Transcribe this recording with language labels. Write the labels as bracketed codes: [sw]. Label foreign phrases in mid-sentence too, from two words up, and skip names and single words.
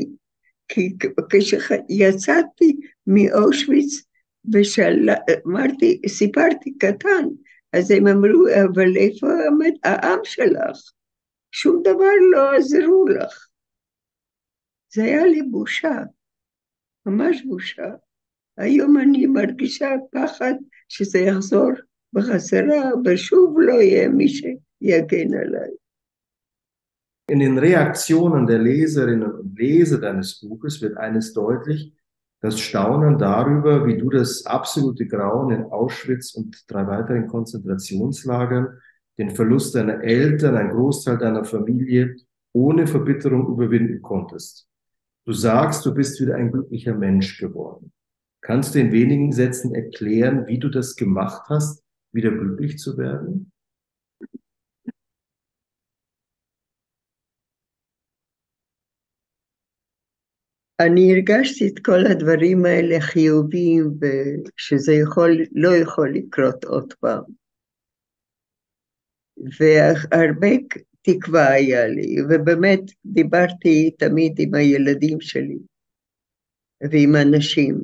[he] כי כשיצאתי מאושוויץ, סיפרתי קטן, אז הם אמרו, אבל איפה העם שלך? שום דבר לא עזרו לך. זה היה לי בושה, ממש בושה. היום אני מרגישה פחד שזה יחזור בחזרה, ושוב לא יהיה מי שיגן עליי. [de] In den Reaktionen der Leserinnen und Leser deines Buches wird eines deutlich: das Staunen darüber, wie du das absolute Grauen in Auschwitz und 3 weiteren Konzentrationslagern, den Verlust deiner Eltern, ein Großteil deiner Familie ohne Verbitterung überwinden konntest. Du sagst, du bist wieder ein glücklicher Mensch geworden. Kannst du in wenigen Sätzen erklären, wie du das gemacht hast, wieder glücklich zu werden? [he] אני הרגשתי את כל הדברים האלה חיוביים, ושזה לא יכול לקרות עוד פעם. והרבה תקווה היה לי, ובאמת דיברתי תמיד עם הילדים שלי, ועם אנשים.